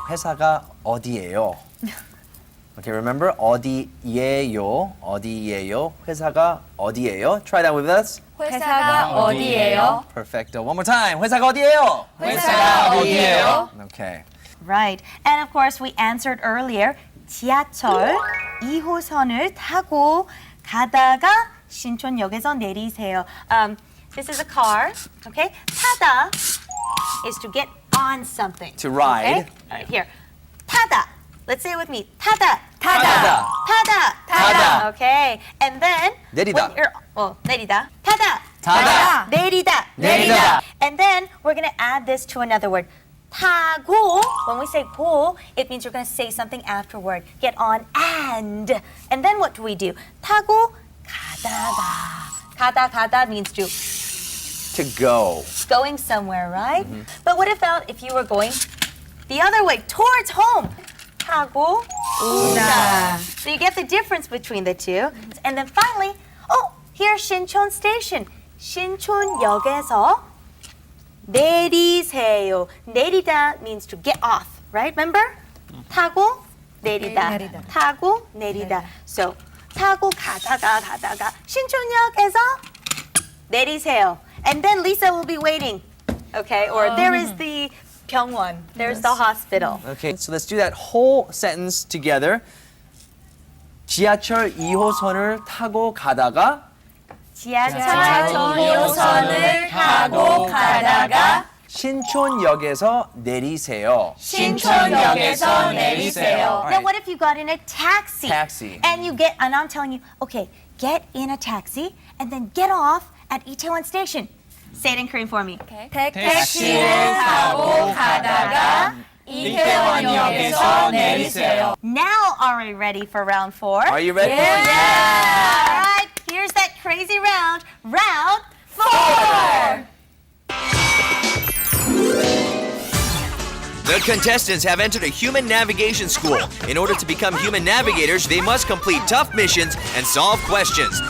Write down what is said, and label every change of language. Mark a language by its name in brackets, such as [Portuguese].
[Korean] 회사가 어디예요? [English] Okay, remember? [Korean] 어디예요? 어디예요? 회사가 어디예요? [English] Try that with us. [Korean] 회사가 어디예요? [English] Perfecto. One more time. [Korean] 회사가 어디예요? 회사가 어디예요? [English] Okay. Right. And of course, we answered earlier. [Korean] 지하철 2호선을 타고 가다가 신촌역에서 내리세요. [English] This is a car. Okay. 타다 is to get on something. To ride. Okay? All right, here. 타다. Let's say it with me. 타다. [Korean] 타다. 타다. 타다. [English] Okay. And then [Korean] 내리다. [English] when you're- 내리다. [Korean] 타다. 타다. 내리다. 내리다. [English] And then we're going to add this to another word. [Korean] 타고. [English] When we say 고, it means you're going to say something afterward. Get on and. And then what do we do? [Korean] 타고 가다가. [English] 가다 means To go. going somewhere, right? But what about if you were going the other way, towards home? [Korean] 타고 오다. [English] So you get the difference between the two. And then finally, here's Shinchon Station. [Korean] 신촌역에서 내리세요. [English] 내리다 means to get off, right? Remember? [Korean] 타고 내리다. 타고 내리다. So 타고 가다가 신촌역에서 내리세요. [English] And then Lisa will be waiting. Okay? Or there is the 병원. There's the hospital. Okay, so let's do that whole sentence together. [Korean] 지하철 2호선을 타고 가다가 지하철 2호선을 타고 가다가 신촌역에서 내리세요. 신촌역에서 내리세요. [English] Now what if you got in a taxi? Taxi. And and I'm telling you, okay, get in a taxi and then get off at Itaewon Station. Say it in Korean for me. [Korean] 택시를 타고 가다가 이태원역에서 내리세요. [English] Now, are we ready for round 4? Are you ready? Yeah. All right, here's that crazy round. Round 4. The contestants have entered a human navigation school. In order to become human navigators, they must complete tough missions and solve questions.